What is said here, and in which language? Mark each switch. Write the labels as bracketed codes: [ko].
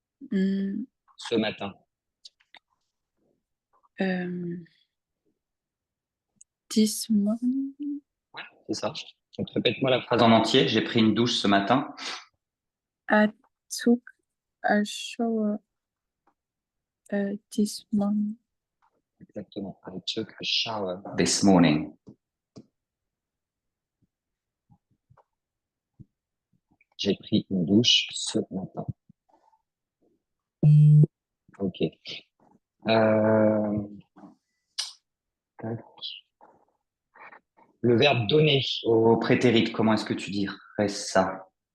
[fr] Mm, ce matin. [en] This morning. [fr] Ouais, c'est ça. Donc, répète-moi la phrase en entier. J'ai pris une douche ce matin. [en] I took a shower this morning. [fr] Exactement. [en] I took a shower this morning. [fr] J'ai pris une douche ce matin. Ok. Tac. Le verbe donner au prétérit, comment est-ce que tu dirais ça?